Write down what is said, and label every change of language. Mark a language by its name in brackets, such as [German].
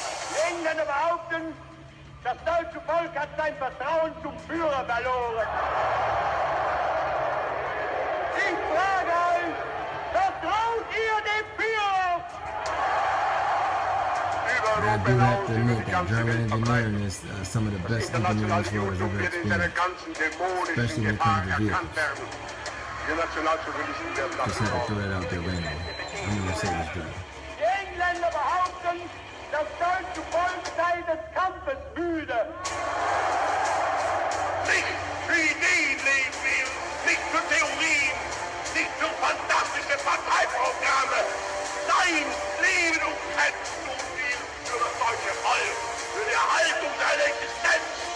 [German] Die Engländer behaupten, das deutsche Volk hat sein Vertrauen zum Führer verloren. Ich frage euch, vertraut ihr dem Führer? [English] I do have to admit that German engineering is some of the best engineering this world has ever experienced, especially when it comes to vehicles. Just had to throw that out there randomly. I'm a Mercedes driver. [German] Die Engländer behaupten, das deutsche Volk sei des Kampfes müde. Nicht für Ideen leben wir, nicht für Theorien, nicht für fantastische Parteiprogramme. Nein, Leben und Kämpfen und Leben für das deutsche Volk, für die Erhaltung seiner Existenz.